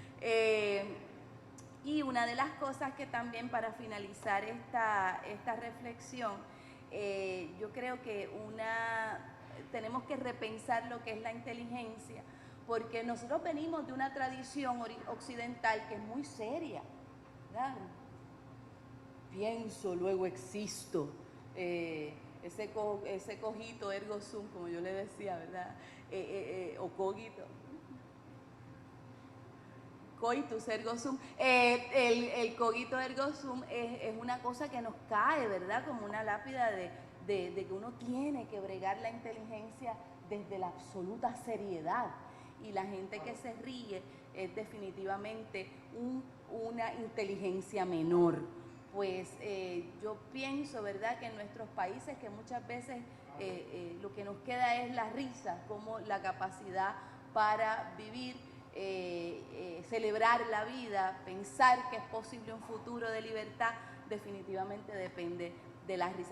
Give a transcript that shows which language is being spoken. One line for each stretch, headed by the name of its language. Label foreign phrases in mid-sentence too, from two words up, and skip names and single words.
Spanish: Y una de las cosas que también, para finalizar esta reflexión, yo creo que tenemos que repensar lo que es la inteligencia, porque nosotros venimos de una tradición occidental que es muy seria, ¿verdad? Pienso, luego existo.
Latin: Ese cogito ergo sum,
Spanish: como yo le decía, ¿verdad?
Latin: O cogito. Coitus ergo sum.
Spanish: El
Latin: cogito ergo sum
Spanish: es una cosa que nos cae, ¿verdad?, como una lápida de que uno tiene que bregar la inteligencia desde la absoluta seriedad. Y la gente que se ríe es definitivamente una inteligencia menor, pues yo pienso, ¿verdad?, que en nuestros países que muchas veces lo que nos queda es la risa, como la capacidad para vivir, celebrar la vida, pensar que es posible un futuro de libertad, definitivamente depende de la risa.